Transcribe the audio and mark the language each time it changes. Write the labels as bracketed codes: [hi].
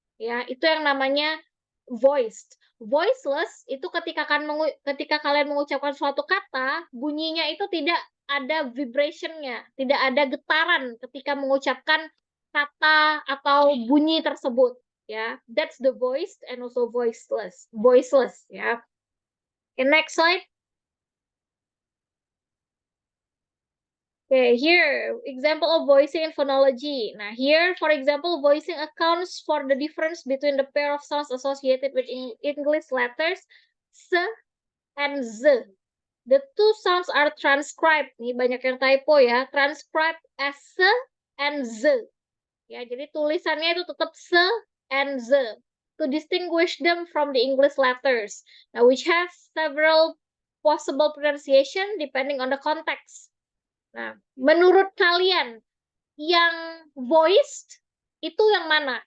[id] Ya, itu yang namanya voiced. Voiceless itu ketika kalian mengucapkan suatu kata, bunyinya itu tidak ada vibrationnya, tidak ada getaran ketika mengucapkan kata atau bunyi tersebut. [en] Ya, that's the voiced and also voiceless. Ya. Okay, next slide. Okay, here, example of voicing and phonology. Now here, for example, voicing accounts for the difference between the pair of sounds associated with English letters S and Z. The two sounds are transcribed. [id] Nih banyak yang typo ya. [en] Transcribed as S and Z. [id] Ya, jadi tulisannya itu tetap S and Z. [en] To distinguish them from the English letters. Now, which have several possible pronunciation depending on the context. [id] Nah, menurut kalian yang voiced itu yang mana?